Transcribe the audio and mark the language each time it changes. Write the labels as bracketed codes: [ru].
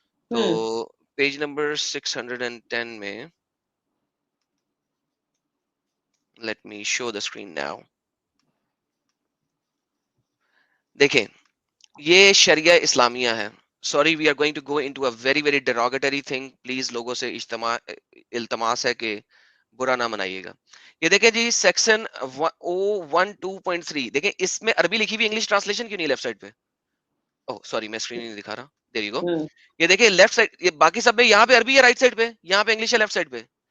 [en] تو page number 610 میں let me show the screen now. [ur] دیکھیں یہ شریعہ اسلامیہ ہے. [en] Sorry we are going to go into a very very derogatory thing. [ur] Please لوگوں سے التماس ہے کہ برا نہ منائیے گا. یہ دیکھیں جی سیکشن 012.3. دیکھیں اس میں عربی لکھی ہوئی، انگلش ٹرانسلیشن کیوں نہیں لیفٹ سائڈ پہ؟ [en] oh sorry [ur] میں اسکرین نہیں دکھا رہا. [en] There you go. [ur] یہ دیکھیں لیفٹ سائڈ، یہ باقی سب میں یہاں پہ عربی ہے رائٹ سائڈ پہ، یہاں پہ انگلش ہے لیفٹ سائڈ پہ.